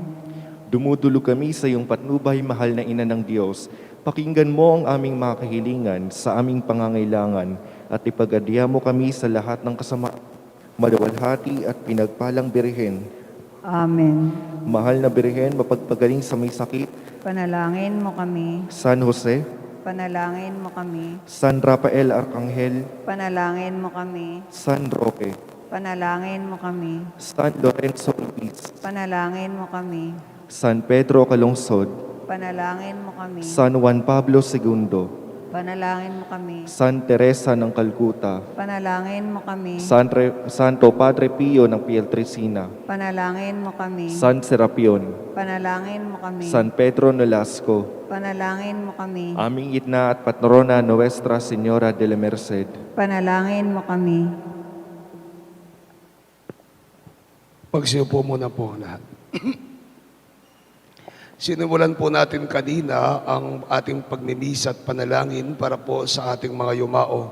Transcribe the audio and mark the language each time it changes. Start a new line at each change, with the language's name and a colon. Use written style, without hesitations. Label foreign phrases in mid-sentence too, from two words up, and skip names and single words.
Filipino: Dumudulog kami sa iyong patnubay, mahal na Ina ng Diyos. Pakinggan mo ang aming mga kahilingan sa aming pangangailangan at ipagadya mo kami sa lahat ng kasama. Maluwalhati at pinagpalang Birhen. Amen. Mahal na Birhen, mapagpagaling sa may sakit. Panalangin mo kami. San Jose, Panalangin mo kami. San Rafael Arcangel, Panalangin mo kami. San Roque, Panalangin mo kami. San Lorenzo Ibis, Panalangin mo kami. San Pedro Calungsod, Panalangin mo kami. San Juan Pablo II, Panalangin mo kami. San Teresa ng Calcutta, Panalangin mo kami. Santo Padre Pio ng Pietrelcina, Panalangin mo kami. San Serapion, Panalangin mo kami. San Pedro Nolasco, Panalangin mo kami. aming itna at patrona Nuestra Señora de la Merced. Panalangin mo kami. Pagsiupo muna po lahat. Sinimulan po natin kanina ang ating pagmimisa at panalangin para po sa ating mga yumao.